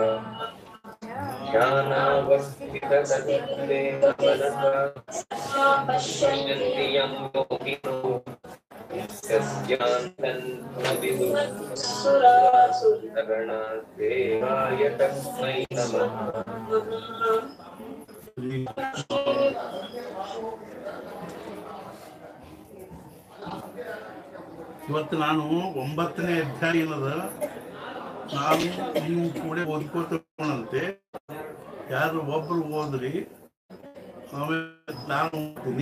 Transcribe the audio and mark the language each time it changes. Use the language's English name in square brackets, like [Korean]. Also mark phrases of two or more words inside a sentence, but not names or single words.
[Sanskrit] ध्यानावस्थितसत्त्वे मनसा पश्यन्ति यं योगिनो यस्यान्तन्विदुःसुरगणादेवाय तस्मै नमः। [Kannada] ಇವತ್ತು ನಾನು 9ನೇ ಅಧ್ಯಾಯದ ನಾನು ನೀವು ಕೂಡ ಓದ್ಕೋತಂತೆ ಯಾರು ಒಬ್ರು ಓದ್ರಿ, ಆಮೇಲೆ ನಾನು ಓದ್ತೀನಿ.